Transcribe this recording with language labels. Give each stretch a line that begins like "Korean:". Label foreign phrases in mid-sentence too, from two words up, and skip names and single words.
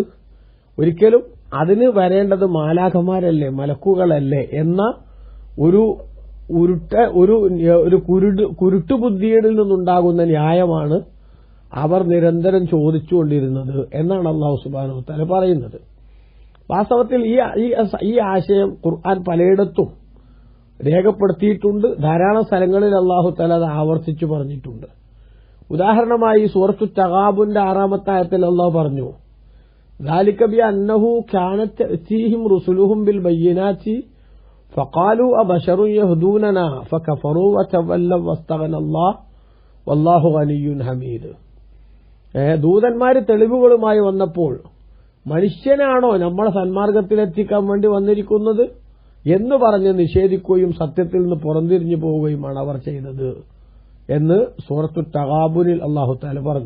Malayalam: ഒരിക്കലും അതിന് വരേണ്ടത് മാലാഖമാരല്ലേ, മലക്കുകളല്ലേ എന്ന ഒരു കുരുട്ടുബുദ്ധിയിൽ നിന്നുണ്ടാകുന്ന ന്യായമാണ് അവർ നിരന്തരം ചോദിച്ചുകൊണ്ടിരുന്നത് എന്നാണ്
Arabic: الله سبحانه وتعالى
Malayalam: പറയുന്നത്. വാസ്തവത്തിൽ ഈ ആശയം ഖുർആൻ പലയിടത്തും രേഖപ്പെടുത്തിയിട്ടുണ്ട്. ധാരാളം സ്ഥലങ്ങളിൽ
Arabic: الله تعالى
Malayalam: അത് ആവർത്തിച്ചു പറഞ്ഞിട്ടുണ്ട്. ഉദാഹരണമായി സൂറത്തു തഗാബുന്റെ 6-ാമത്തെ ആയത്തിൽ അല്ലാഹു പറഞ്ഞു,
Arabic: ذَلِكَ بِأَنَّهُ كَانَتْ تَأْتِيهِمْ رُسُلُهُم بِالْبَيِّنَاتِ فَقَالُوا أَبَشَرٌ يَهْدُونَنَا فَكَفَرُوا وَتَوَلَّوْا وَاسْتَغْنَى اللَّهُ وَاللَّهُ غَنِيٌّ حَمِيدٌ.
Malayalam: ദൂതന്മാര് തെളിവുകളുമായി വന്നപ്പോൾ, മനുഷ്യനാണോ നമ്മളെ സന്മാർഗത്തിലെത്തിക്കാൻ വേണ്ടി വന്നിരിക്കുന്നത് എന്ന് പറഞ്ഞ് നിഷേധിക്കുകയും സത്യത്തിൽ നിന്ന് പുറംതിരിഞ്ഞു പോവുകയുമാണ് അവർ ചെയ്തത് എന്ന് സൂറത്തു തഗാബുനിൽ
Arabic: الله تعالى
Malayalam: പറഞ്ഞു.